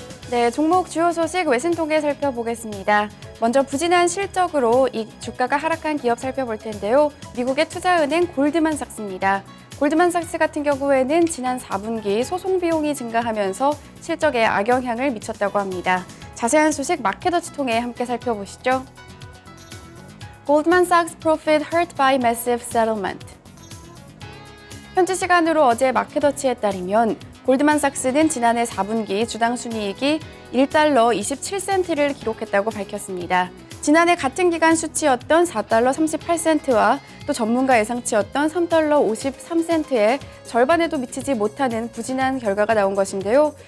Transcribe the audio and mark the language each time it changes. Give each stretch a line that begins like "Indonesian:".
Korean: 네, 종목 주요 소식 외신 통해 살펴보겠습니다. 먼저 부진한 실적으로 이 주가가 하락한 기업 살펴볼 텐데요. 미국의 투자은행 골드만삭스입니다. 골드만삭스 같은 경우에는 지난 4분기 소송 비용이 증가하면서 실적에 악영향을 미쳤다고 합니다. 자세한 소식 마켓워치 통해 함께 살펴보시죠.
English: Goldman Sachs profit hurt by massive settlement.
Korean: 현지 시간으로 어제 마켓워치에 따르면 골드만삭스는 지난해 4분기 주당 순이익이 1달러 27센트를 기록했다고 밝혔습니다. 지난해 같은 기간 수치였던 4달러 38센트와 또 전문가 예상치였던 3달러 53센트의 절반에도 미치지 못하는 부진한 결과가 나온 것인데요.